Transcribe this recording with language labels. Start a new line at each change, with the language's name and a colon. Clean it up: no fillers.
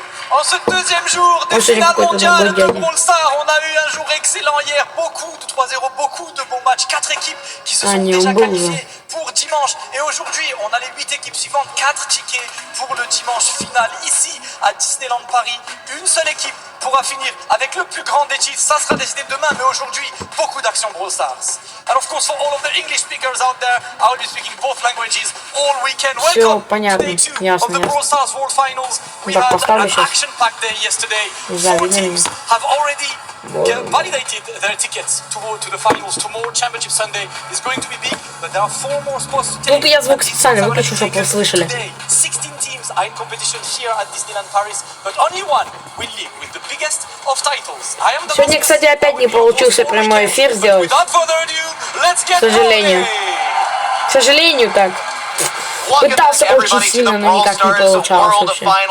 French: En ce deuxième jour des finales mondiales de Brawl Stars, on a eu un jour excellent hier, beaucoup de 3-0, beaucoup de bons matchs, 4 équipes qui se sont déjà qualifiées pour dimanche. Et aujourd'hui, on a les 8 équipes suivantes, 4 tickets pour le dimanche final ici à Disneyland Paris. Une seule équipe pourra finir avec le plus grand des titres, ça sera décidé demain, mais aujourd'hui, beaucoup d'actions Brawl Stars.
English: And of course, for all of the English speakers out there, I will be speaking both languages all weekend. Welcome to day 2 of the Brawl Stars World Finals. We had an action-packed day yesterday. 4 teams have already validated their tickets to go to the finals. Tomorrow, Championship Sunday is going to be big, but there are 4 more spots to take.
Russian: Тут я звук специально выключу, чтобы вы слышали.
English: 16 teams are in competition here at Disneyland Paris, but only one will live with the biggest of titles.
Russian: Сегодня, кстати, опять не получился прямой эфир сделать. К сожалению. К сожалению, так. Пытался очень сильно, но никак не получалось вообще.